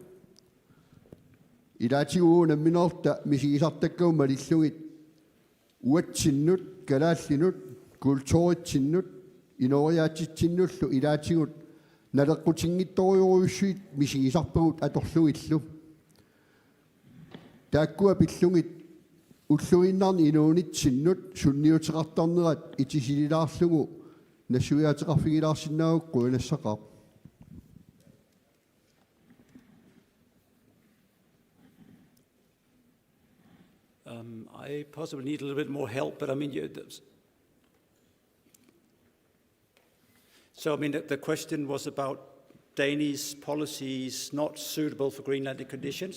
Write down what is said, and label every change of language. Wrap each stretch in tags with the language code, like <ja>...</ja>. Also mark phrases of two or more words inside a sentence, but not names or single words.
<kl>Ilaatigu namminerta misigisartakkaum malillugit uatsinnut kalaallinut kultuuritsinnut inoriaatitsinullu ilaatigut naleqqutiнгittoriuruissuit misigisarpagut atorlugillu taakkua pillungit ulluginnarni inuunitsinnut sunniuteqartarnerat itisililaarlugu nassuiaateqarfigilaarsinnaaguqqu inassaqaaq.</kl> <en>I possibly need a little bit more help, but I mean, the question was about Danish policies not suitable for Greenlandic conditions.</en>